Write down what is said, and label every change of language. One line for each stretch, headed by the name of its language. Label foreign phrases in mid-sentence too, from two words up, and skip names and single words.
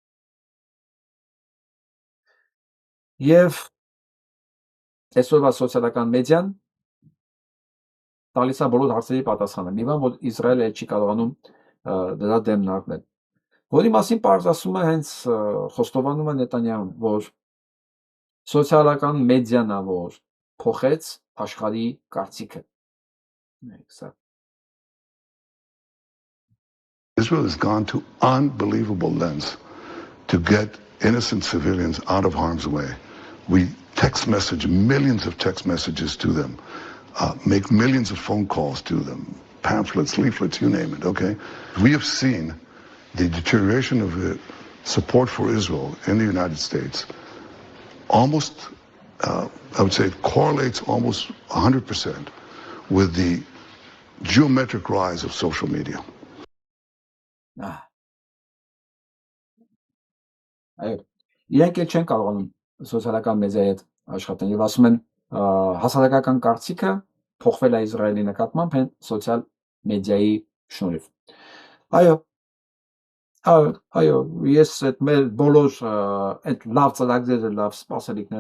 Armenian: եւ այսօրվա սոցիալական մեդիան տալիս է բոլոր հարցերի պատասխանը։ Մի բան, որ Իսրայելը չի կարողանում դրա դեմն առնել։ Որի մասին պարզ ասում է հենց խոստովանում է Նետանյահուն, որ սոցիալական մեդիան է, որ փոխեց աշխարհի կարծիքը։
English: Israel has gone to unbelievable lengths to get innocent civilians out of harm's way. We text message millions of text messages to them, make millions of phone calls to them, pamphlets, leaflets, you name it, okay? We have seen the deterioration of the support for Israel in the United States almost, I would say it correlates almost 100% with the geometric rise of social media.
Armenian: Այո, իրենք էլ չեն կարողանում սոցիալական մեդիայի հետ աշխատեն եւ ասում են հասարակական կարծիքը փոխվել է Իսրայելի նկատմամբ հենց սոցիալ մեդիայի շնորհիվ։ Այո, ես այդ մեր բոլոր այդ լավ ծրագրերը, լավ սպասելիքները,